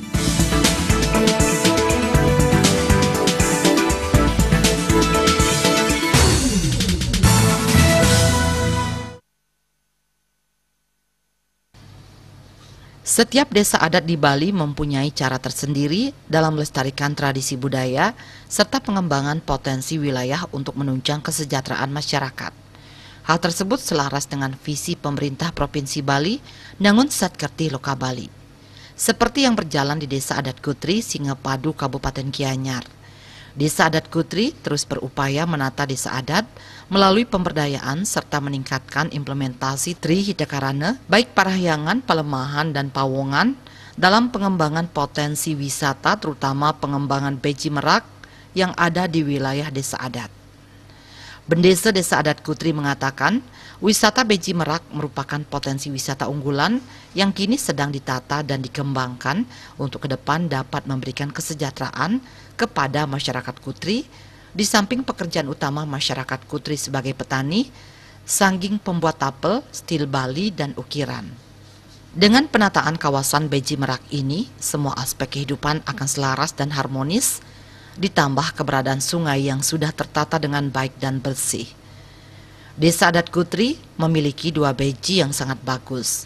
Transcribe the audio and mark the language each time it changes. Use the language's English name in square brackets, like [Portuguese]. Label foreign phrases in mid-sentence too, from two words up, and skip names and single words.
[Indonesian] Setiap desa adat di Bali mempunyai cara tersendiri dalam melestarikan tradisi budaya serta pengembangan potensi wilayah untuk menunjang kesejahteraan masyarakat. Hal tersebut selaras dengan visi pemerintah Provinsi Bali Nangun Satkerti Loka Bali. Seperti yang berjalan di Desa Adat Kutri, Singapadu, Kabupaten Gianyar. Desa Adat Kutri terus berupaya menata desa adat melalui pemberdayaan serta meningkatkan implementasi Tri Hidakarana, baik Parahyangan, Palemahan, dan Pawongan dalam pengembangan potensi wisata terutama pengembangan beji merak yang ada di wilayah desa adat. Bendesa Desa Adat Kutri mengatakan, wisata beji merak merupakan potensi wisata unggulan yang kini sedang ditata dan dikembangkan untuk ke depan dapat memberikan kesejahteraan kepada masyarakat Kutri, di samping pekerjaan utama masyarakat Kutri sebagai petani, sangging pembuat tapel, stil Bali, dan ukiran. Dengan penataan kawasan beji merak ini, semua aspek kehidupan akan selaras dan harmonis, ditambah keberadaan sungai yang sudah tertata dengan baik dan bersih. Desa Adat Kutri memiliki 2 beji yang sangat bagus.